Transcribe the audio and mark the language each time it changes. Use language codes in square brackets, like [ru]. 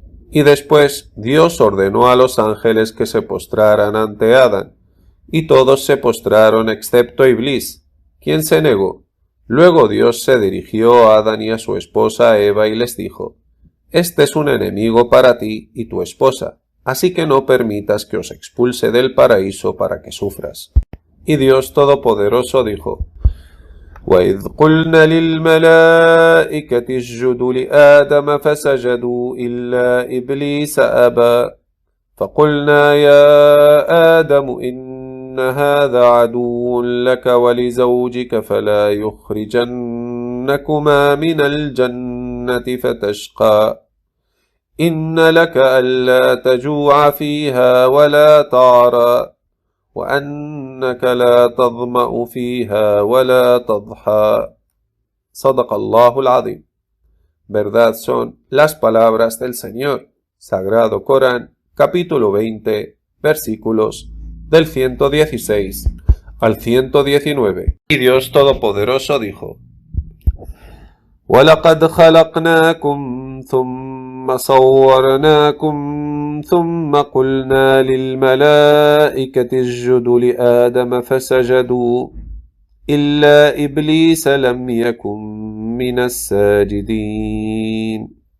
[es] Y después Dios ordenó a los ángeles que se postraran ante Adán, y todos se postraron excepto Iblis, quien se negó. Luego Dios se dirigió a Adán y a su esposa Eva y les dijo: «Este es un enemigo para ti y tu esposa, así que no permitas que os expulse del paraíso para que sufras». Y Dios Todopoderoso dijo: [ar] وَإِذْ قُلْنَا لِلْمَلَائِكَةِ اسْجُدُوا لِآدَمَ فَسَجَدُوا إِلَّا إِبْلِيسَ أَبَى فَقُلْنَا يَا آدَمُ إِنَّ هَذَا عَدُوٌّ لَكَ وَلِزَوْجِكَ فَلَا يُخْرِجَنَّكُمَا مِنَ الْجَنَّةِ فَتَشْقَى إِنَّ لَكَ أَلَّا تَجُوعَ فِيهَا وَلَا تَعْرَى وأنك لا تظمأ فيها ولا تضحى. صدق الله العظيم. [es] Verdad son las palabras del Señor. Sagrado Corán, capítulo 20, versículos del 116 al 119. Y Dios Todopoderoso dijo: [ar] وَلَقَدْ خَلَقْنَاكُمْ ثُمَّ صَوَّرْنَاكُمْ ثُمَّ قُلْنَا لِلْمَلَائِكَةِ اسْجُدُوا لِآدَمَ فَسَجَدُوا إِلَّا إِبْلِيسَ لَمْ يَكُنْ مِنَ السَّاجِدِينَ